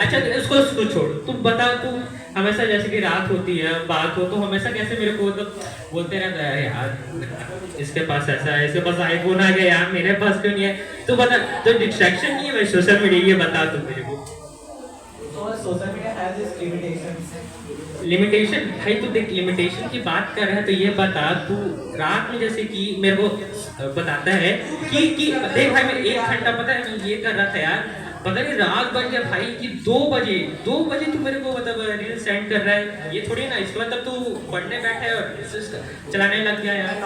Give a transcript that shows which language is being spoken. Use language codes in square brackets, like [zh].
[hi] अच्छा उसको छोड़, तू बता, तू हमेशा जैसे कि रात होती है, बात हो, तो हमेशा कैसे मेरे को तो बोलते रहता है यार इसके पास ऐसा है, इसके पास आईफोन आ गया यार, मेरे पास क्यों नहीं है? तू बता, तो डिस्ट्रैक्शन नहीं है भाई सोशल मीडिया, ये बता तू मेरे को। [en] social media has its limitations. [hi] Limitation भाई, तू देख लिमिटेशन की बात कर रहा है तो ये बता, तू रात में जैसे कि मेरे को बताता है कि देख भाई मैं 1 घंटा पता है मैं ये कर रहा था यार, पता नहीं रात बज गया भाई कि 2 बजे तू मेरे को मतलब रील सेंड कर रहा है, ये थोड़ी ना इसका मतलब तू पढ़ने बैठा है और चलाने लग गया यार।